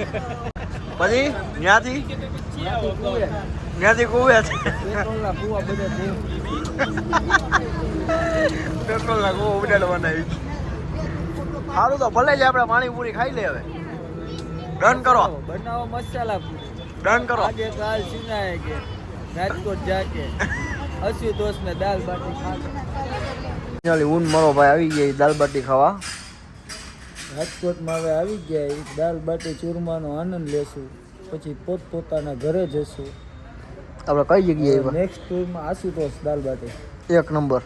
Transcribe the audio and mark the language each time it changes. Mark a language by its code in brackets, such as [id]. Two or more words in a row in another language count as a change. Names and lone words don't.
[gu] પછી ત્યાંથી ત્યાંથી કુવે છે પેટ્રોલના કૂવા બધા દેવ. પેટ્રોલના કુવા ઉડાડવાના છે. સારું તો ભલે જ આપણે પાણીપુરી ખાઈ લે હવે. ડન કરો બનાવો મસાલા પૂરી. ડન કરો. [hi] आगे काल सुनाए के राजकोट जाके आशुतोष में दाल बाटी खाके [gu] ચાલી ઊન મારો ભાઈ આવી ગયા દાલ બાટી ખાવા. રાજકોટમાં હવે આવી ગયા ઈ દાલ બાટી ચૂરમાનો આનંદ લેશું પછી પોતપોતાના ઘરે જશું. આપણે કઈ જગ્યાએ આવ્યા? નેક્સ્ટ ટૂરમાં આશુતોષ દાલ બાટી એક નંબર.